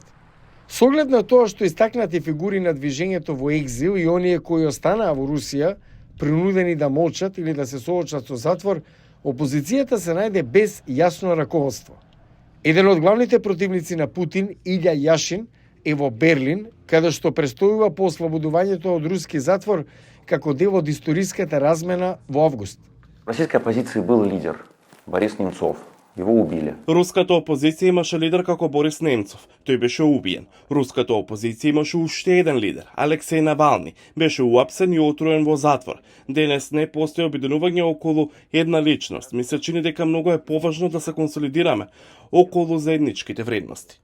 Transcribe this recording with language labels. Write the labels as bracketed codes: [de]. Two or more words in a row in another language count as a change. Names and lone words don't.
[mk] Со оглед на тоа што истакнати фигури на движењето во екзил и оние кои останаа во Русија, принудени да молчат или да се соочат со затвор, опозицијата се најде без јасно раководство. Еден од главните противници на Путин, Илја Јашин, е во Берлин, каде што престојува по ослободувањето од руски затвор како дел од историската размена во август. [ru] В российской оппозиции был лидер Борис Немцов. Его убили. [mk] Руската опозиција имаше лидер како Борис Немцов. Тој беше убиен. Руската опозиција имаше уште еден лидер, Алексеј Навални. Беше уапсен и отруен во затвор. Денес не постои обединување околу една личност. Ми се чини дека многу е поважно да се консолидираме околу заедничките вредности.